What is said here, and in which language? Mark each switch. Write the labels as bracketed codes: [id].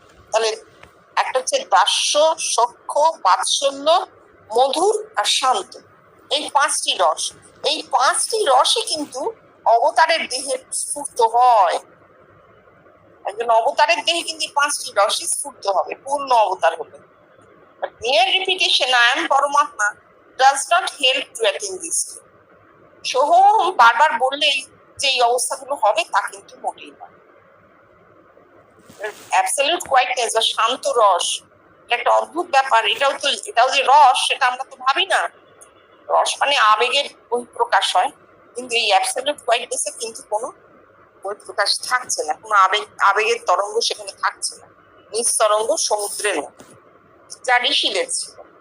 [bn] তাহলে একটা হচ্ছে দাস্য, সখ্য, বাৎসল্য, মধুর আর শান্ত, এই পাঁচটি রস। এই পাঁচটি রসই কিন্তু অবতারের দেহে স্ফূর্ত হয়। একজন অবতারের দেহে কিন্তু পাঁচটি রসই স্ফূর্ত হবে পূর্ণ অবতার হলে। [en] But mere repetition, I am Paramatma, does not help to attain this. [bn] Soham বারবার বললেই যে এই অবস্থাগুলো হবে তা কিন্তু মোটেই না। অ্যাবসলিউট কোয়াইটনেস বা শান্ত রস একটা অদ্ভুত ব্যাপার। এটাও যে রস সেটা আমরা তো ভাবি না। রস মানে আবেগের বহিঃপ্রকাশ হয়, কিন্তু এই অ্যাবসলিউট কোয়াইটনেসে কিন্তু কোনো বহিঃপ্রকাশ থাকছে না, কোনো আবেগের তরঙ্গ সেখানে থাকছে না, নিস্তরঙ্গ সমুদ্রের মতো, যা ঋষিদের ছিল।